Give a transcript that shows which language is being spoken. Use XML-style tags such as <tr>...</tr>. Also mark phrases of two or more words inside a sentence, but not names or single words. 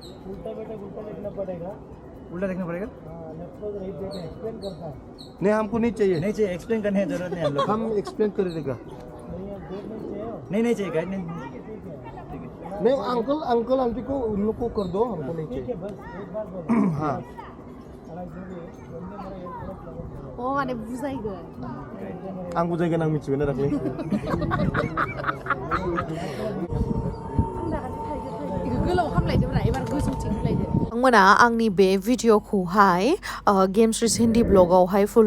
<hi>उल्टा देखना पड़ेगा नहीं हमको नहीं चाहिए एक्सप्लेन करने की जरूरत नहीं हम एक्सप्लेन कर देगा नहीं चाहिए गाइड नहीं अंकल आंटी को उन लोग को कर दो हमको नहीं चाहिए हाँ</hi> <brx>माने बुजायगोन आं बुजायगोन आं मिथिगोन ना दाख्लै गोलाव खामलायदोब्रा एबार गोजौथिं होलायदो नोंथांमोना आंनि बे भिडिअखौहाय गेम्स रिच हिन्दी ब्लगावहाय फुल</brx>